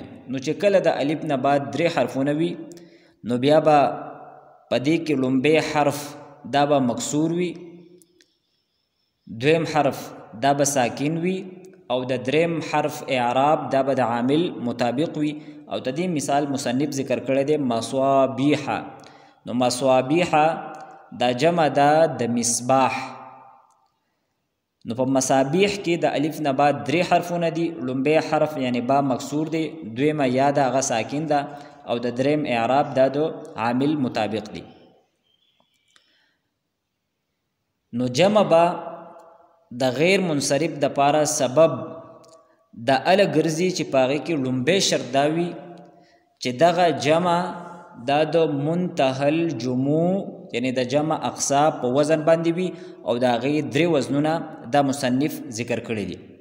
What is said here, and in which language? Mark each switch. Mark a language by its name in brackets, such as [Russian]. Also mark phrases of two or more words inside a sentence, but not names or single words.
[Pashto] نو چې کله د الف نه بعد 3 حرفونه وي، نو بیا به پدې کې لومبی حرف دا به مکسور وي، دویم حرف دا به ساکن وي، او د دریم حرف اعراب دا به د عامل مطابق وي. او د دې مثال مصنف ذکر کړی دی مصابیح. نو مصابیح دا جمع دا د مصباح. نو په مصابیح کې د الف نه بعد 3 حرفونه دي. لومبی حرف یعنی با مکسور دی، دویمه یا د هغه ساکن ده، او د دریم اعراب دا د عامل مطابق دی. نو جمع با د غیر منصرف د پاره سبب د ال ګرځي چې پاغه کې لومبی شرط داوي چې دغه جمع دا د [Arabic] منتهل جموع [Pashto] یعنی د جمع اقصا په وزن باندې وي او دا غي 3 وزنونه دا مصنف ذکر کړی دي.